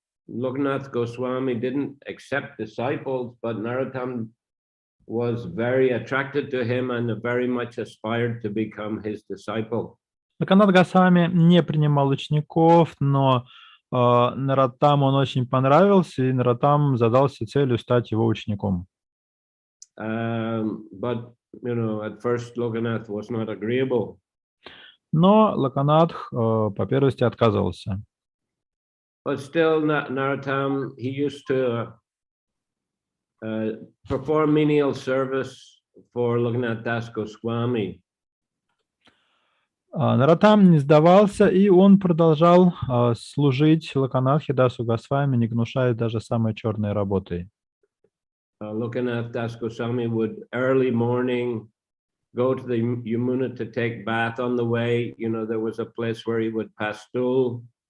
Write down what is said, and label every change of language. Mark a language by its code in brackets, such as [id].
[en] Lokanath Goswami didn't accept disciples, but Narottam was very attracted to him and very much aspired to become his disciple. [ru] Локанат Госвами не принимал учеников, но Нароттаму он очень понравился, и Нароттам задался целью стать его учеником. [en] But at first Lokanath was not agreeable. [ru] Но Локанатх по первости отказывался. [en] But still, Narottam, he used to perform menial service for Lokanath Das Goswami. [ru] Нароттам не сдавался, и он продолжал служить Локанатхе Дасу Госвами, не гнушаясь даже самой черной работой. [en] Lokanath Das Goswami would early morning go to the Yamuna to take bath on the way. There was a place where he would pass stool.